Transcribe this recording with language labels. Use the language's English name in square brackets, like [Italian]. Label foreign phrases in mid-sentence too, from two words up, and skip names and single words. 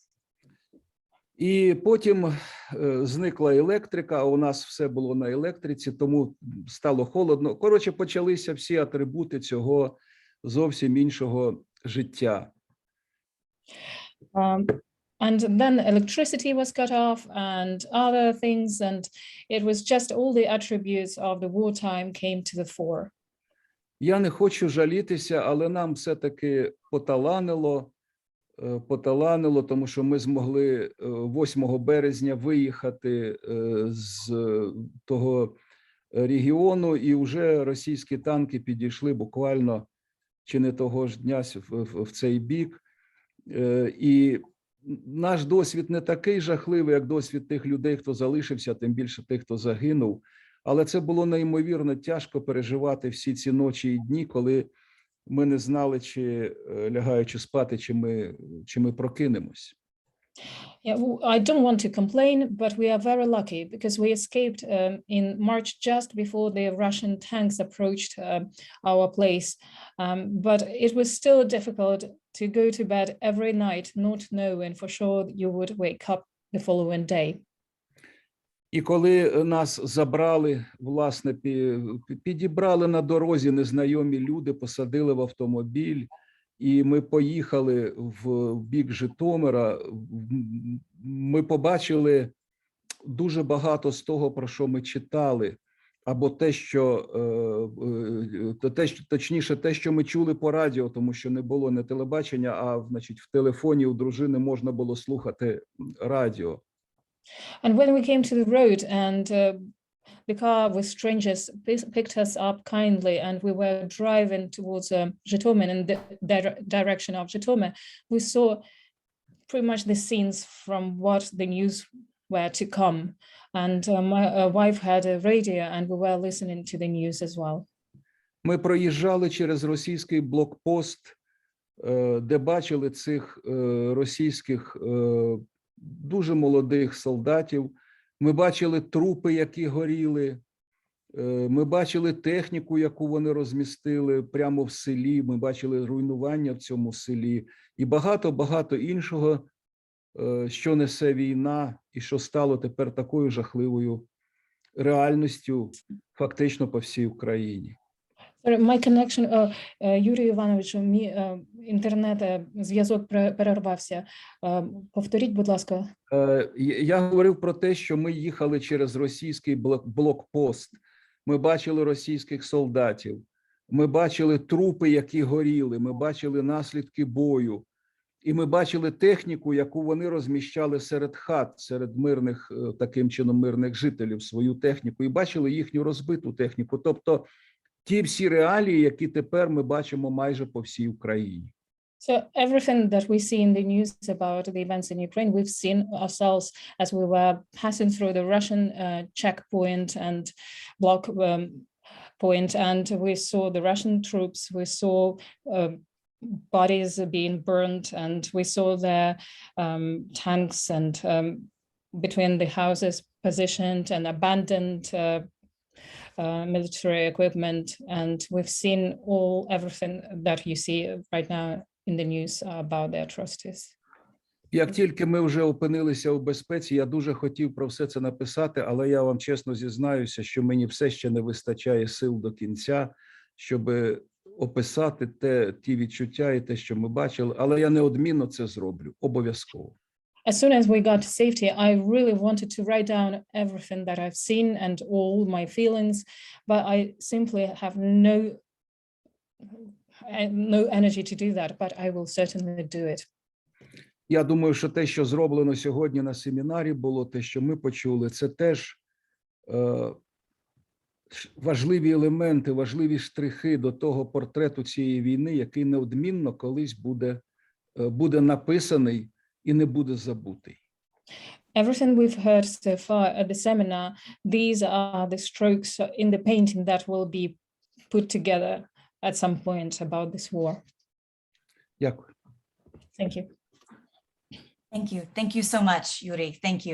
[Ukrainian] І потім зникла електрика, а у нас все було на електриці, тому стало холодно. Коротше, почалися всі атрибути цього зовсім іншого життя. [English] And then electricity was cut off and other things, and it was just all the attributes of the wartime came to the fore. [Ukrainian] Я не хочу жалітися, але нам все-таки поталанило, тому що ми змогли 8 березня виїхати з того регіону, і вже російські танки підійшли буквально чи не того ж дня в цей бік. І наш досвід не такий жахливий, як досвід тих людей, хто залишився, тим більше тих, хто загинув. Але це було неймовірно тяжко переживати всі ці ночі і дні, коли ми не знали, чи лягаючи спати, чи ми прокинемось. [English] Yeah, I don't want to complain, but we are very lucky because we escaped in March just before the Russian tanks approached our place. But it was still difficult to go to bed every night, not knowing for sure you would wake up the following day. [Ukrainian] І коли нас забрали, власне, підібрали на дорозі незнайомі люди, посадили в автомобіль, і ми поїхали в бік Житомира, ми побачили дуже багато з того, про що ми читали, або точніше, те, що ми чули по радіо, тому що не було не телебачення, а значить, в телефоні у дружини можна було слухати радіо. [English] And when we came to the road and the car with strangers picked us up kindly and we were driving towards Zhytomyr in the direction of Zhytomyr, we saw pretty much the scenes from what the news were to come. And my wife had a radio and we were listening to the news as well. [Ukrainian] Ми проїжджали через російський блокпост, де бачили цих російських дуже молодих солдатів. Ми бачили трупи, які горіли. Ми бачили техніку, яку вони розмістили прямо в селі. Ми бачили руйнування в цьому селі. І багато-багато іншого, що несе війна і що стало тепер такою жахливою реальністю фактично по всій Україні. [English] My connection, [Ukrainian] Юрій Іванович, мій інтернет-зв'язок перервався. Повторіть, будь ласка. Я говорив про те, що ми їхали через російський блокпост. Ми бачили російських солдатів. Ми бачили трупи, які горіли. Ми бачили наслідки бою. І ми бачили техніку, яку вони розміщали серед хат, серед мирних, таким чином, мирних жителів, свою техніку. І бачили їхню розбиту техніку. Тобто, ті всі реалії, які тепер ми бачимо майже по всій Україні. [English] So everything that we see in the news about the events in Ukraine, we've seen ourselves as we were passing through the Russian checkpoint and block point, and we saw the Russian troops, we saw bodies being burned, and we saw their tanks and between the houses positioned and abandoned military equipment, and we've seen everything that you see right now in the news about the atrocities. [Ukrainian] Як тільки ми вже опинилися у безпеці, я дуже хотів про все це написати, але я вам чесно зізнаюся, що мені все ще не вистачає сил до кінця, щоб описати ті відчуття і те, що ми бачили, але я неодмінно це зроблю, обов'язково. [English] As soon as we got to safety, I really wanted to write down everything that I've seen and all my feelings, but I simply have no energy to do that, but I will certainly do it. [Ukrainian] Я думаю, що те, що зроблено сьогодні на семінарі було, те, що ми почули, це теж важливі елементи, важливі штрихи до того портрету цієї війни, який неодмінно колись буде написаний і не буде забутий. [English] Everything we've heard so far at the seminar, these are the strokes in the painting that will be put together at some point about this war. [Ukrainian] Дякую. [English] Thank you. Thank you. Thank you so much, Yuri. Thank you.